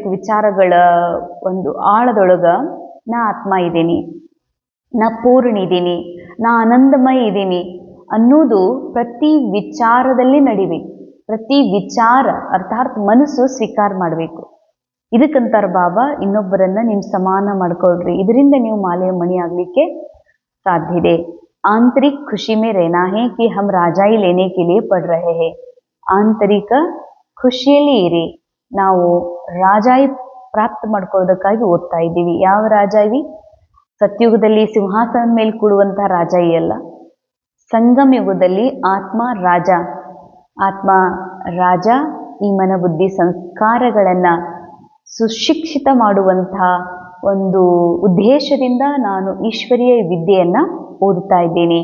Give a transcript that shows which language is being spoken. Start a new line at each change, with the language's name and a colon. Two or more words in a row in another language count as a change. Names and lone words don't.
Kannada: ವಿಚಾರಗಳ ಒಂದು ಆಳದೊಳಗ ನಾ ಆತ್ಮ ಇದ್ದೀನಿ, ನಾ ಪೂರ್ಣ ಇದ್ದೀನಿ, ನಾ ಆನಂದಮಯ ಇದ್ದೀನಿ ಅನ್ನೋದು ಪ್ರತಿ ವಿಚಾರದಲ್ಲಿ ನಡಿಬೇಕು. ಪ್ರತಿ ವಿಚಾರ ಅರ್ಥಾತ್ ಮನಸ್ಸು ಸ್ವೀಕಾರ ಮಾಡಬೇಕು. ಇದಕ್ಕಂತಾರ ಬಾಬಾ ಇನ್ನೊಬ್ಬರನ್ನ ನೀವು ಸಮಾನ ಮಾಡ್ಕೊಳ್ರಿ, ಇದರಿಂದ ನೀವು ಮಾಲೆಯ ಮಣಿ ಆಗಲಿಕ್ಕೆ ಸಾಧ್ಯ ಇದೆ.
Hindi: आंतरिक खुशी में रहना है कि हम राजाई लेने के लिए पढ़ रहे हैं.
Kannada: ಆಂತರಿಕ ಖುಷಿಯಲ್ಲಿ ಇರಿ, ನಾವು ರಾಜಾಯಿ ಪ್ರಾಪ್ತ ಮಾಡ್ಕೊಳ್ಳೋದಕ್ಕಾಗಿ ಓದ್ತಾ ಇದ್ದೀವಿ. ಯಾವ ರಾಜಾಯಿ? ಸತ್ಯುಗದಲ್ಲಿ ಸಿಂಹಾಸನದ ಮೇಲೆ ಕೂಡುವಂತಹ ರಾಜಾಯಿ ಅಲ್ಲ, ಸಂಗಮ ಯುಗದಲ್ಲಿ ಆತ್ಮ ರಾಜ. ಆತ್ಮ ರಾಜ ಈ ಮನಬುದ್ಧಿ ಸಂಸ್ಕಾರಗಳನ್ನು ಸುಶಿಕ್ಷಿತ ಮಾಡುವಂತಹ ಒಂದು ಉದ್ದೇಶದಿಂದ ನಾನು ಈಶ್ವರೀಯ ವಿದ್ಯೆಯನ್ನು ಓದುತ್ತಾ ಇದ್ದೇನೆ.